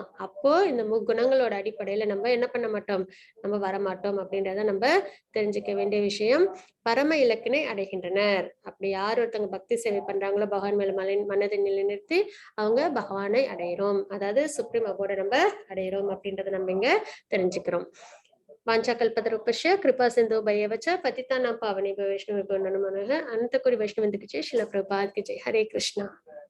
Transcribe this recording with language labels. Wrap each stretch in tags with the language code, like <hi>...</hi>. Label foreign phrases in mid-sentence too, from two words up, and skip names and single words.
<ta>அப்போ இந்த முக்குணங்களோட அடிப்படையில நம்ம என்ன பண்ண மாட்டோம்? நம்ம வரமாட்டோம் அப்படின்றத நம்ம தெரிஞ்சுக்க வேண்டிய விஷயம். பரம இலக்கினை அடைகின்றனர். அப்படி யார் ஒருத்தவங்க பக்தி சேவை பண்றாங்களோ பகவான் மேல மனதை நிலைநிறுத்தி அவங்க பகவானை அடையிறோம், அதாவது</ta> <en>supreme abode</en> <ta>நம்ம அடையிறோம் அப்படின்றத நம்ம இங்க தெரிஞ்சுக்கிறோம்.</ta> <sa>वाञ्छाकल्पतरुभ्यश्च कृपासिन्धुभ्येव च पतितानां पावनेभ्यो वैष्णवेभ्यो नमो नमः।</sa> <hi>अनन्तकोटि वैष्णववृन्द की जय, श्रील प्रभुपाद की जय। हरे कृष्णा।</hi>